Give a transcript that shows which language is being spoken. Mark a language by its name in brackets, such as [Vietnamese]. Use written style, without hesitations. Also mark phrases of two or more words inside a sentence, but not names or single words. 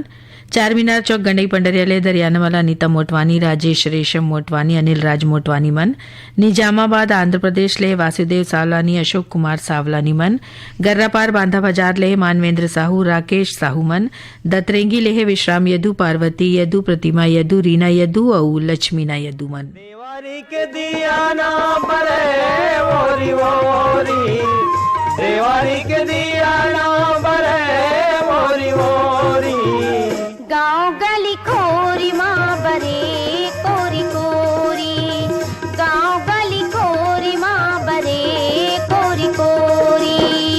[Chhattisgarhi] चार मीनार चौक गंडई पंडरियाले दरियानवाला अनीता मोटवानी, राजेश रेशम मोटवानी, अनिल राज मोटवानी मन। निजामाबाद आंध्र प्रदेश ले वासुदेव सावलानी, अशोक कुमार सावलानी मन। गर्रापार बांधा बाजार ले मानवेंद्र साहू, राकेश साहू मन। दतरेंगी ले विश्राम यदु, पार्वती यदु, प्रतिमा यदु, रीना यदु और लक्ष्मीना यदु मन। देवारी के दिया ना बरे ओरी ओरी, देवारी के दिया ना बरे ओरी ओरी। गाँव गली खोरी माँ बरे कोरी कोरी, गाँव गली खोरी माँ बरे कोरी कोरी।